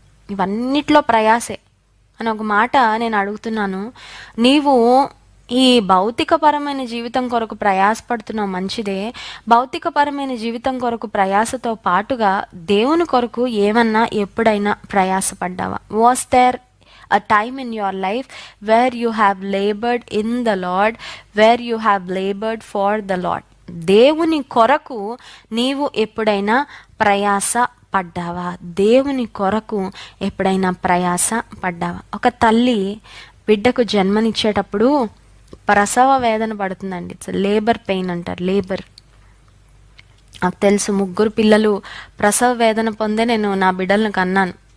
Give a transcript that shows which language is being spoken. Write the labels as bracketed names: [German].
[Telugu] ఇవన్నిట్లో ప్రయాసే అని ఒక మాట నేను అడుగుతున్నాను. నీవు ఈ భౌతికపరమైన జీవితం కొరకు ప్రయాసపడుతున్నావు, మంచిదే. భౌతికపరమైన జీవితం కొరకు ప్రయాసతో పాటుగా దేవుని కొరకు ఏమన్నా ఎప్పుడైనా ప్రయాసపడ్డావా? [English] Was there a time in your life where you have labored in the Lord, where you have labored for the Lord? [Telugu] దేవుని కొరకు నీవు ఎప్పుడైనా ప్రయాస పడ్డావా? దేవుని కొరకు ఎప్పుడైనా ప్రయాస పడ్డావా? ఒక తల్లి బిడ్డకు జన్మనిచ్చేటప్పుడు ప్రసవ వేదన పడుతుందండి. [English] it's labour pain [Telugu] అంటారు, లేబర్. నాకు తెలుసు, 3 పిల్లలు ప్రసవ వేదన పొందే నేను నా బిడ్డలను కన్నాను.